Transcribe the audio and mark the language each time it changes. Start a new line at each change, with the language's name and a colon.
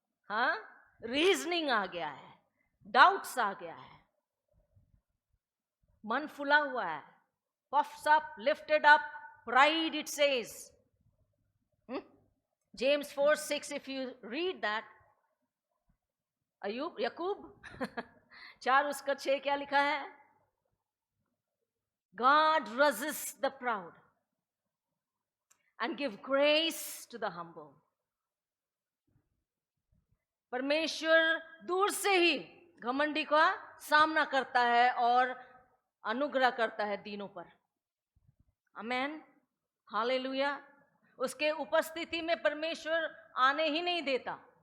Hindi: हाँ, रीजनिंग आ गया है, डाउट्स आ गया है, मन फुला हुआ है,
English: puffs up, lifted up, pride it says. James 4:6, if you read that,
Hindi: Ayub यकूब 4:6 क्या लिखा है?
English: God resists the proud and give grace to the humble.
Hindi: परमेश्वर दूर से ही घमंडी का सामना करता है और अनुग्रह करता है दीनों पर। आमेन, हालेलुया। उसके उपस्थिति में परमेश्वर आने ही नहीं देता।